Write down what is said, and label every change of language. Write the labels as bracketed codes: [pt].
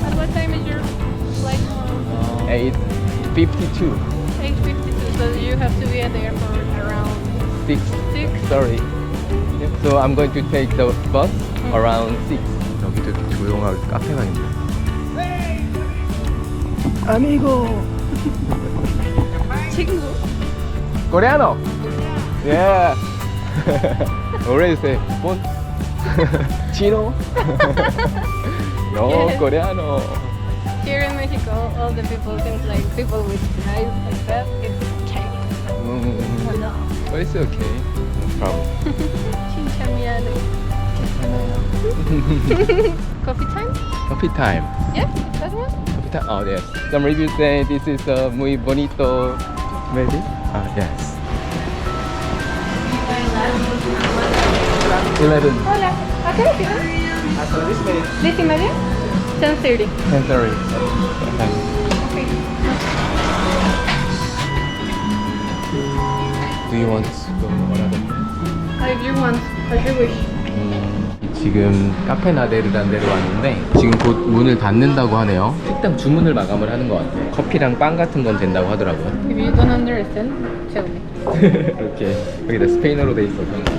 [en] At what time is your flight tomorrow? 8:52. 8:52. So you have to be at the airport around 6. 6. Sorry. So I'm going to take the bus around 6. [ko] 여기도 이렇게 조용하게 카페가 있네. [es] Amigo. [ko] 친구. [en] Coreano. Yeah. Already say bon. Chino. No, Yeah. [es] Coreano. [en] Here in Mexico, all the people seems like people with eyes like that. It's Chinese. But it's okay. No problem. Chinchamiado. Coffee time? Coffee time. Yeah, that one. Coffee time. Oh yes. Some reviews say this is [es] muy bonito. [en] Maybe. Yes. 11. [es] Hola. ¿A qué hora tienes? Hasta las 10:30. [en] 10:30? 10:30. 10:30. Okay. Do you want to go another? If you want, as you wish. [ko] 지금 카페 나데르라는 데로 왔는데 지금 곧 문을 닫는다고 하네요. 식당 주문을 마감을 하는 것 같아요. 커피랑 빵 같은 건 된다고 하더라고요. [en] If you don't understand, tell me. [ko] 이렇게 여기다 스페인어로 돼 있어서.